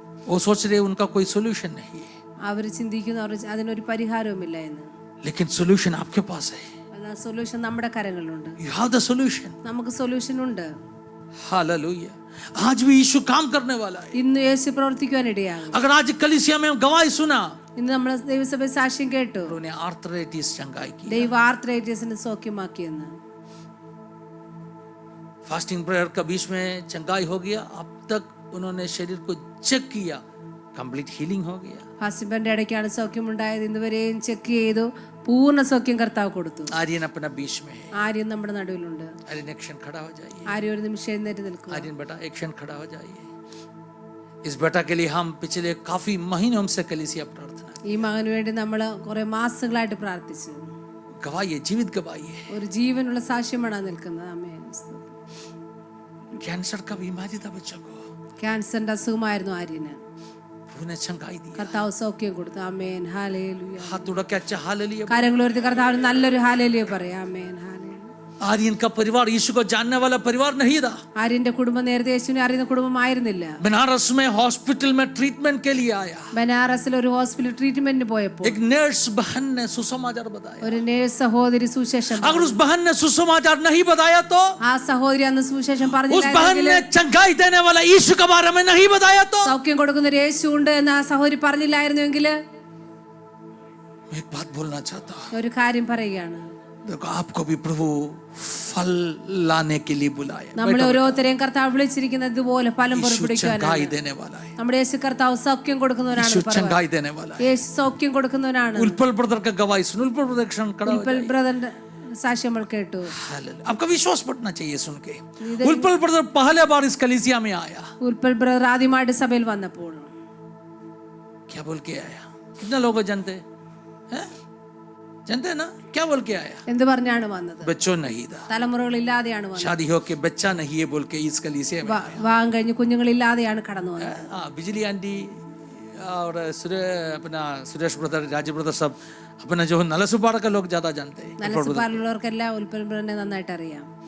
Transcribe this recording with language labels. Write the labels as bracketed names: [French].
[Hindi] वो सोच रहे उनका कोई सोल्यूशन नहीं है, [Malayalam] അവർ ചിന്തിക്കുന്നു അതിനൊരു പരിഹാരവുമില്ല എന്ന്. [Hindi] लेकिन सोल्यूशन आपके पास है. [Malayalam] എന്നാൽ സൊല്യൂഷൻ നമ്മുടെ കരങ്ങളിലുണ്ട്. [English] You have the solution. [Malayalam] നമുക്ക് സൊല്യൂഷൻ ഉണ്ട്. [Hindi] हालेलुया. आज भी यीशु काम करने वाला है. [Malayalam] ഇന്ന് യേശു പ്രവർത്തിക്കുവാനിടയാണ്. [Hindi] अगर आज कलीसिया में हम गवाही सुना, [Malayalam] ഇന്ന് നമ്മൾ ദൈവസഭ സാക്ഷ്യം കേട്ടു, [Hindi] उन्होंने आर्थराइटिस चंगाई की. [Malayalam] ദൈവ ആർത്രൈറ്റിസിനെ സൗഖ്യമാക്കിയെന്ന്. [Hindi] फास्टिंग प्रेयर का बीच में चंगाई हो गया, अब तक उन्होंने शरीर को चेक किया, कंप्लीट हीलिंग हो गया. [Malayalam] ഹസ്ബൻഡിന്റെ ഇടയ്ക്കാണ് സൗഖ്യമുണ്ടായത്. ഇന്നുവരെയും ചെക്ക് ചെയ്തു, പൂർണ്ണ സൗഖ്യം കർത്താവ് കൊടുത്തു. [Hindi] आर्यन अपना बीच में है. [Malayalam] ആര്യം നമ്മുടെ നടുവിലുണ്ട്. [Hindi] आर्यन एक क्षण खड़ा हो जाइए. [Malayalam] ആര്യം ഒരു നിമിഷം എഴുന്നേറ്റ് നിൽക്കുക. [Hindi] आर्यन बेटा एक क्षण खड़ा हो जाइए. इस बेटा के लिए हम पिछले काफी महीनों से कलीसिया प्रार्थना, [Malayalam] ഈ മകന് വേണ്ടി നമ്മൾ കുറെ മാസങ്ങളായിട്ട് പ്രാർത്ഥിച്ചു. [Hindi] गवाही है, जीवित गवाही है. [Malayalam] ഒരു ജീവനുള്ള സാക്ഷ്യമാണ് നിൽക്കുന്നത്. ആമേൻ. [Hindi] कैंसर का बीमारी था बच्चों को, [Malayalam] ക്യാൻസറിന്റെ അസുഖമായിരുന്നു ആര്യന്. [Hindi] उन्हें चंगाई दी. [Malayalam] കർത്താവ് സൗഖ്യം കൊടുത്തു. ആമേൻ. ഹല്ലേലൂയ. [Hindi] हाथ उड़ा के अच्छा हालेलुया. [Malayalam] കരങ്ങൾ ഉയർത്തി കർത്താവിന് നല്ലൊരു ഹല്ലേലൂയ പറയാം. ആമേൻ. ഹല്ലേലൂയ. [Hindi] आर्यन का परिवार यीशु को जानने वाला परिवार नहीं था. [Malayalam] ആര്യന്റെ കുടുംബം നേരത്തെ യേശുവിനെ അറിയുന്ന കുടുംബമായിരുന്നില്ല. [Hindi] बनारस में हॉस्पिटल में ट्रीटमेंट के लिए आया. [Malayalam] ബനാറസിൽ ഒരു ഹോസ്പിറ്റൽ ട്രീറ്റ്മെന്റിന് പോയപ്പോൾ [Hindi] एक नर्स बहन ने सुसमाचार बताया. [Malayalam] ഒരു നേഴ്സ് സഹോദരി സുവിശേഷം [Hindi] अगर उस बहन ने सुसमाचार नहीं बताया तो, [Malayalam] ആ സഹോദരി അന്ന് സുവിശേഷം [Hindi] उस बहन [Malayalam] പറഞ്ഞില്ലായിരുന്നെങ്കിൽ, [Hindi] ने चंगाई देने वाला यीशु के बारे में नहीं बताया तो, [Malayalam] സൗഖ്യം കൊടുക്കുന്ന ഒരു യേശു ഉണ്ട് എന്ന് ആ സഹോദരി പറഞ്ഞില്ലായിരുന്നുവെങ്കിൽ, [Hindi] मैं एक बात बोलना चाहता हूँ. [Malayalam] ഒരു കാര്യം പറയുകയാണ്. [Hindi] देखो आपको भी प्रभु फल लाने के लिए बुलाया. [Malayalam] നമ്മളെ ഓരോരുത്തരെയും കർത്താവ് വിളിച്ചിരിക്കുന്നത് ഇതുപോലെ ഫലം [Hindi] यीशु [Malayalam] പുറപ്പെടുവിക്കാനാണ്. [Hindi] चंगाई देने वाला है. [Malayalam] നമ്മുടെ യേശു കർത്താവ് സൗഖ്യം കൊടുക്കുന്നവനാണ്. [Hindi] यीशु चंगाई देने वाला है. [Malayalam] യേശു സൗഖ്യം കൊടുക്കുന്നവനാണ്. [Hindi] उल्पल ब्रदर का गवाही सुन. उल्पल ब्रदर क्षण खड़ा हो [Malayalam] ഉൽപ്പൽ ബ്രദറിന്റെ സാക്ഷ്യം നമ്മൾ കേട്ടു. [Hindi] जाइए. आपका विश्वास बढ़ना चाहिए सुन के. उल्पल ब्रदर पहले बार इस कलीसिया में आया. [Malayalam] ഉൽപ്പൽ ബ്രദർ ആദ്യമായിട്ട് സഭയിൽ വന്നപ്പോൾ [Hindi] क्या बोल के आया? कितने लोग जानते हैं? जानते हैं ना क्या बोल के आया? [Malayalam] എന്ത് പറഞ്ഞാണ് വന്നത്? [Hindi] बच्चों नहीं था, [Malayalam] തലമുറകളില്ലാതെയാണ് വന്നത്. [Hindi] शादी हो के बच्चा नहीं है बोल के इस कलीसिया में. [Malayalam] വിവാഹം കഴിഞ്ഞ് കുഞ്ഞുങ്ങളില്ലാതെയാണ് കടന്നു വന്നത്. [Hindi] हाँ, बिजली आंटी और अपना सुरेश ब्रदर, राजीव ब्रदर सब अपना जो नलसुपाड़ का लोग ज्यादा जानते हैं. [Malayalam] നലസുപാലുള്ളവർക്കെല്ലാം ഉൽപ്പൽ ബ്രദറിനെ നന്നായിട്ട് അറിയാം.